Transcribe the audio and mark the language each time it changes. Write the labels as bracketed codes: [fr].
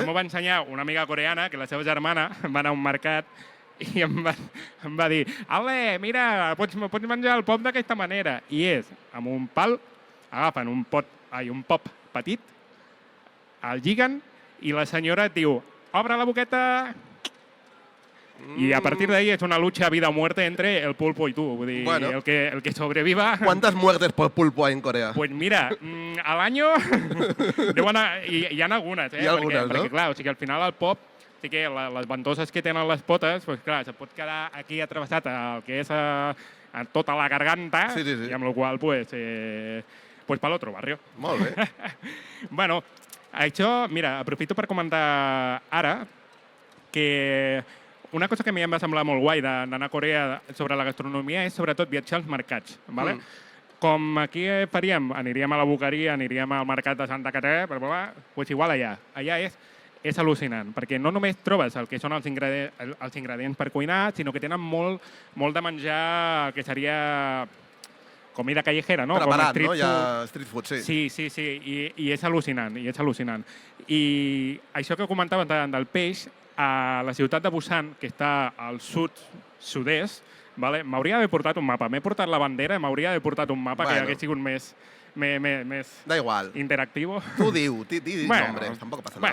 [ca] Això m'ho va ensenyar una amiga coreana que la seva germana va anar a un mercat i em va dir Ale, mira, pots menjar el pop d'aquesta manera. I és, amb un pal, agafen un pop petit, el lliguen i la senyora et diu obre la boqueta... I a partir d'ahí és una [es] lucha vida o muerte entre el pulpo [ca] i tu. Vull dir, [es] Bueno. [ca] el que sobreviva... [es] ¿Cuántas muertes por pulpo hay en Corea? [ca] Pues mira, al año deuen anar, hi ha algunes, Hi ha algunes, no? perquè clar, o sigui, al final el pop, sí que les ventoses que tenen les potes, pues, clar, se pot quedar aquí atravessat el que és a tota la garganta, Sí. i amb la qual pues [es] para otro barrio. [ca] Molt bé. Bueno, això, mira, aprofito per comentar ara que una cosa que a mi em va semblar molt guai d'anar a Corea sobre la gastronomia és sobretot viatjar als mercats. ¿Vale? Com aquí faríem, aniríem a la Boqueria, aniríem al mercat de Santa Caterina, pues igual allà. Allà és al·lucinant, perquè no només trobes el que són els ingredients per cuinar, sinó que tenen molt de menjar que seria [es] comida callejera, [ca] no? Preparat, com no? Ja street food, sí. Sí, i és al·lucinant, I això que comentaves del peix, a la ciutat de Busan, que està al sud-est, vale? M'hauria d'haver portat un mapa. M'he portat la bandera i m'hauria d'haver portat un mapa que hagués sigut més [es] Da igual. interactivo. Tú di nombres, tampoco pasa nada.